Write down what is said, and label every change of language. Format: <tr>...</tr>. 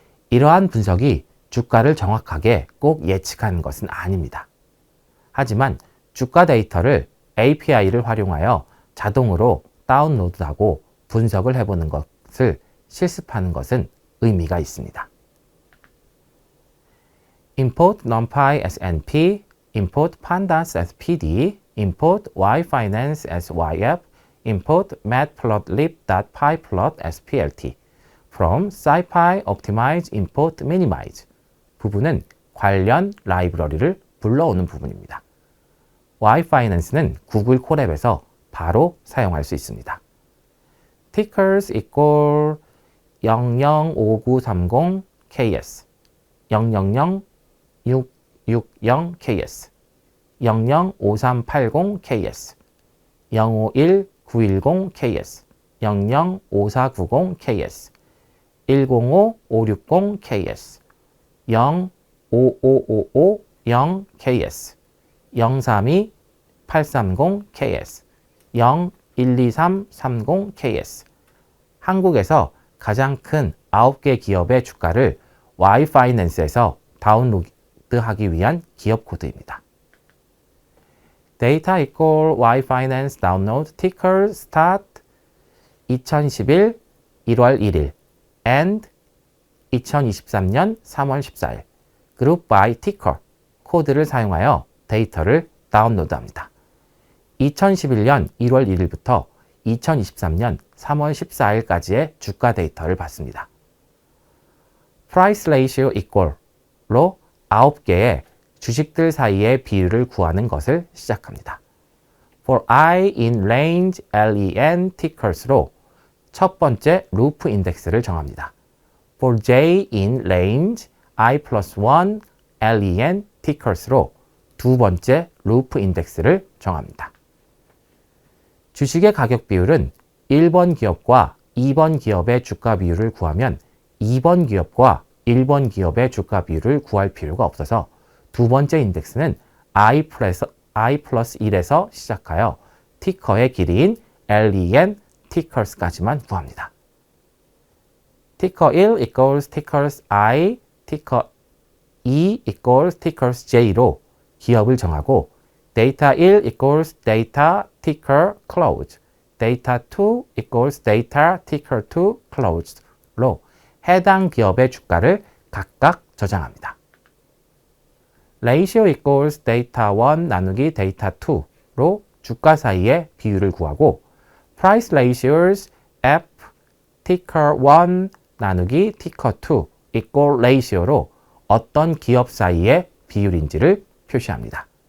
<ko>이러한 분석이 주가를 정확하게 꼭 예측하는 것은 아닙니다. 하지만 주가 데이터를 API를 활용하여 자동으로 다운로드하고 분석을 해보는 것을 실습하는 것은 의미가 있습니다.</ko> <en>Import NumPy as NP, Import Pandas as PD, Import Yfinance as YF, Import Matplotlib.pyplot as PLT. From SciPy Optimize Import Minimize</en> <ko>부분은 관련 라이브러리를 불러오는 부분입니다. Yfinance는 구글 콜앱에서 바로 사용할 수 있습니다.</ko> <en>tickers equal 005930KS, 000660KS, 005380KS, 051910KS, 005490KS, 105560KS, 055550KS, 032830KS, 012330KS.</en> <ko>한국에서 가장 큰 9개 기업의 주가를 Yfinance에서 다운로드하기 위한 기업 코드입니다.</ko> <en>Data equal Yfinance download ticker start 2011 1월 1일 and 2023년 3월 14일 group by ticker</en> <ko>코드를 사용하여 데이터를 다운로드합니다. 2011년 1월 1일부터 2023년 3월 14일까지의 주가 데이터를 받습니다.</ko> <en>Price ratio equal</en> <ko>로 9개의 주식들 사이의 비율을 구하는 것을 시작합니다.</ko> <en>For I in range LEN tickers로</en> <ko>첫 번째 루프 인덱스를 정합니다.</ko> <en>For J in range I plus 1 LEN tickers로</en> <ko>두 번째 루프 인덱스를 정합니다. 주식의 가격 비율은 1번 기업과 2번 기업의 주가 비율을 구하면 2번 기업과 1번 기업의 주가 비율을 구할 필요가 없어서 두 번째 인덱스는 I 플러스 1에서 시작하여 티커의 길이인 LEN tickers까지만 구합니다.</ko> <en>티커 1 equals tickers I, 티커 2 equals tickers J로 기업을 정하고 data 1 equals data ticker close, data 2 equals data ticker 2 closed로</en> <ko>해당 기업의 주가를 각각 저장합니다.</ko> <en>ratio equals data 1 나누기 data 2로 주가 사이의 비율을 구하고 price ratios F ticker 1 나누기 ticker 2 equal ratio로</en> <ko>어떤 기업 사이의 비율인지를 표시합니다.</ko>